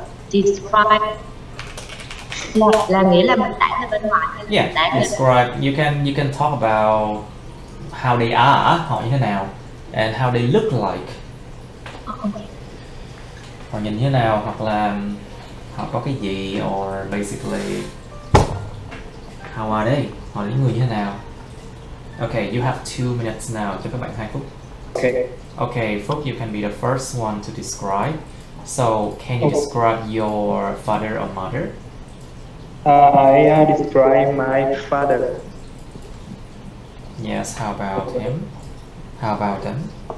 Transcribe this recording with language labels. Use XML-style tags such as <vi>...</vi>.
<vi>Describe là nghĩa là mình tả bên ngoài.</vi> <en>Yeah, describe. You can talk about how they are,</en> <vi>họ như thế nào,</vi> <en>and how they look like. Okay.</en> <vi>Họ nhìn như thế nào, hoặc là họ có cái gì,</vi> <en>or basically how are they,</en> <vi>họ là những người như thế nào.</vi> <en>Okay, you have 2 minutes now, cho các bạn 2 phút. Okay, Phúc, you can be the first one to describe. So, can you describe your father or mother? I describe my father. Yes, how about him? How about them?</en>